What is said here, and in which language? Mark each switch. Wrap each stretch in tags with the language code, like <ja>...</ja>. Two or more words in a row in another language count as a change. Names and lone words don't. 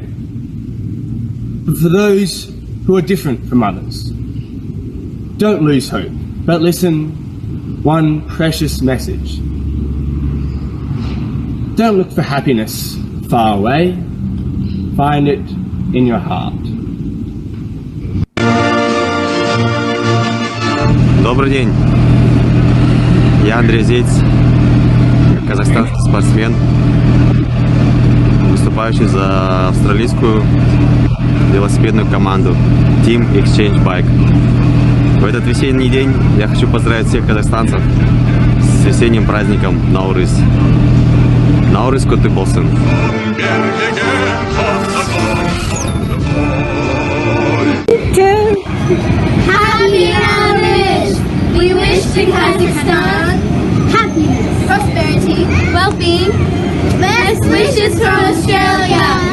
<en>But for those who are different from others, don't lose hope, but listen one precious message. Don't look for happiness far away, find it in your heart.</en> <ru>Добрый день. Я Андрей Зец, казахстанский спортсмен, выступающий за австралийскую велосипедную команду Team Exchange Bike. В этот весенний день я хочу поздравить всех казахстанцев с весенним праздником Nauryz.</ru> <kk>Nauryz құтты болсын.</kk> <en>Happy Nauryz! We wish to Kazakhstan happiness, prosperity, well-being, best wishes from Australia!</en>